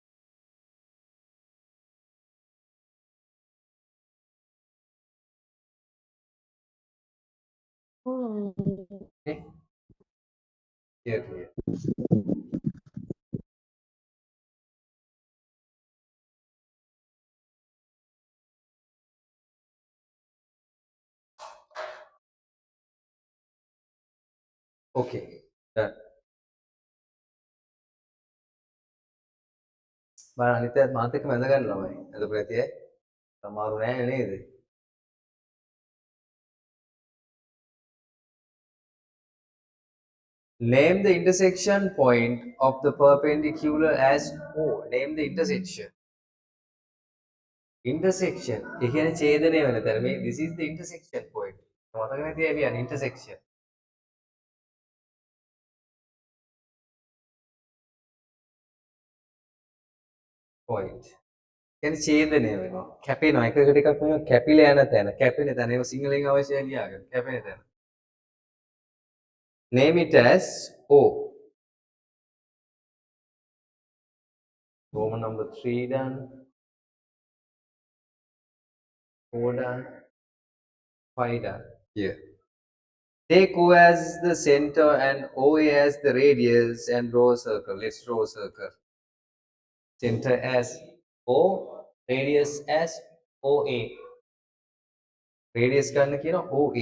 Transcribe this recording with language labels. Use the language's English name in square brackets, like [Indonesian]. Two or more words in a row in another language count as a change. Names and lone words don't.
[English] Okay, here to here. Okay, done. [Sinhala] බලන්න අනිත් මාත් එක්ක මැද ගන්න ළමයි. අද ප්‍රතිය සමහරු නැහැ නේද? [English] Name the intersection point of the perpendicular as O. Name the intersection. Intersection. [Sinhala] ඒ කියන්නේ ඡේදනය වෙන තැන. මේ [English] this is the intersection point. [Sinhala] මතක නැති ඇයි කියන්නේ [English] intersection. Point. [Sinhala] කියන්නේ ඡේදනය වෙනවා. කැපෙනවා. එකකට එකක් වෙනවා කැපිලා යන තැන. කැපෙන තැන. ඒක සිංහලෙන් අවශ්‍යයි ලියාගන්න. කැපෙන තැන. [English] Name it as O. Roman number 3 done. 4 done. 5 done. Here. Take O as the center and OA as the radius and draw a circle. Let's draw a circle. Center as O, radius as OA. [Sinhala] Radius ගන්න කියන OA.